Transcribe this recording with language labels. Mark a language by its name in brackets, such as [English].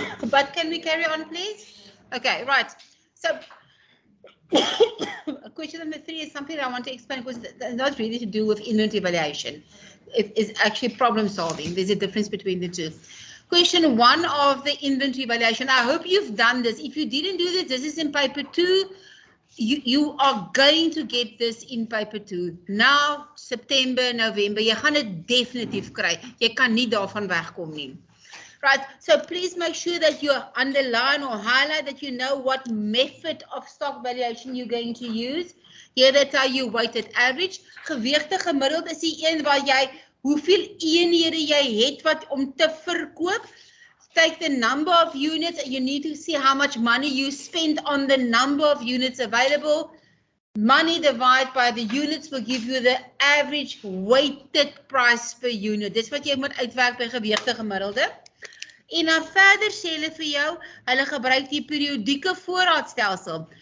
[English] But can we carry on, please? Okay, right. So question number 3 is something that I want to explain because it's not really to do with inventory valuation. It is actually problem solving. There's a difference between the two. Question 1 of the inventory valuation. I hope you've done this. If you didn't do this, this is in paper 2. You are going to get this in paper 2. [Afrikaans] Now, September, November, jy gaan dit definitief kry. Jy kan nie daarvan wegkom nie. [English] Right, so please make sure that you underline or highlight that you know what method of stock valuation you're going to use. Here they tell you weighted average. [Afrikaans] Gewichte gemiddeld is die een waar jy hoeveel eenhede jy het wat om te verkoop. [English] Take the number of units and you need to see how much money you spend on the number of units available. Money divided by the units will give you the average weighted price per unit. [Afrikaans] Dis wat jy moet uitwerk by gewichte gemiddelde. En dan verder sê hulle vir jou, hulle gebruik die periodieke voorraadstelsel.